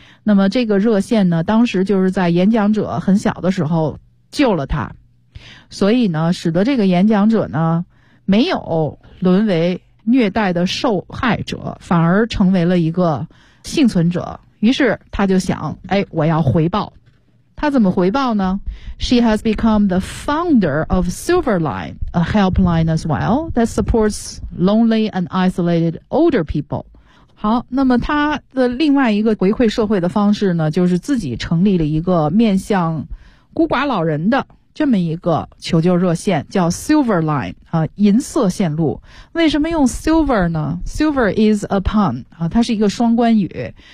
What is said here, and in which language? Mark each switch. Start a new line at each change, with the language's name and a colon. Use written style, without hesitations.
Chinese: 那么这个热线呢当时就是在演讲者很小的时候救了他，所以呢使得这个演讲者呢没有沦为虐待的受害者，反而成为了一个幸存者。于是他就想，哎，我要回报。他怎么回报呢？
English: She has become the founder of Silverline, a helpline as well that supports lonely and isolated older people.
Chinese: 好，那么他的另外一个回馈社会的方式呢就是自己成立了一个面向孤寡老人的这么一个求救热线，叫 Silver Line、银色线路。为什么用 Silver 呢？
English: Silver is a pun、
Chinese: 它是一个双关语。